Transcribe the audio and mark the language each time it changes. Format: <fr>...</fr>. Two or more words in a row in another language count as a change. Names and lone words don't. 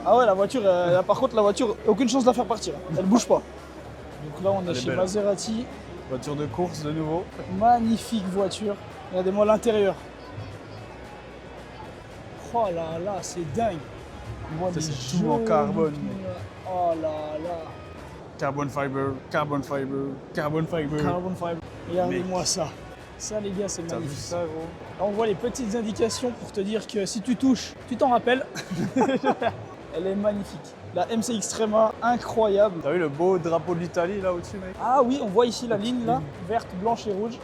<fr>Ah ouais, la voiture, là, par contre, la voiture, aucune chance de la faire partir. Elle bouge pas. Donc là, on est Elle est chez belle. Maserati. Voiture de course de nouveau. Magnifique voiture. Regardez-moi l'intérieur. Oh là là, c'est dingue. On voit Ça, des c'est tout en jolis carbone, pneus, là. Oh là là.</fr> <en>Carbon fiber, carbon fiber, carbon fiber. Carbon fiber.</en> <fr>Regardez-moi ça. Ça, les gars, c'est T'as vu magnifique. ça, gros? Là, on voit les petites indications pour te dire que si tu touches, tu t'en rappelles. Elle est magnifique. La MC Extrema, incroyable. T'as vu le beau drapeau de l'Italie là au-dessus, mec? Ah oui, on voit ici la ligne là, verte, blanche et rouge.</fr>